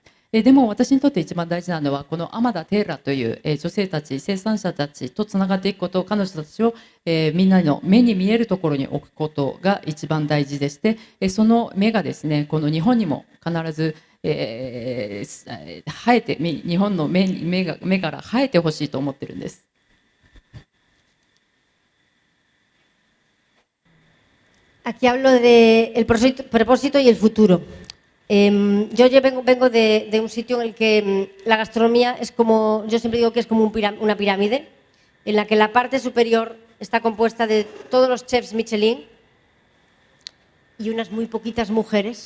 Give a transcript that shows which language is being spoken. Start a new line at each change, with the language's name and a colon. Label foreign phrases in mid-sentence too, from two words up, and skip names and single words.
Japanese: でも私にとって一番大事なのはこのアマダ・テーラという女性たち、生産者たちとつながっていくこと、彼女たちをみんなの目に見えるところに置くことが一番大事でして、その目がですね、この日本にも必ず生えて、日本の目から生えてほしいと思ってるんです。
Spanish: Aquí hablo del propósito y el futuro. Yo vengo de un sitio en el que la gastronomía es como, yo siempre digo que es como una pirámide, en la que la parte superior está compuesta de todos los chefs Michelin y unas muy poquitas mujeres.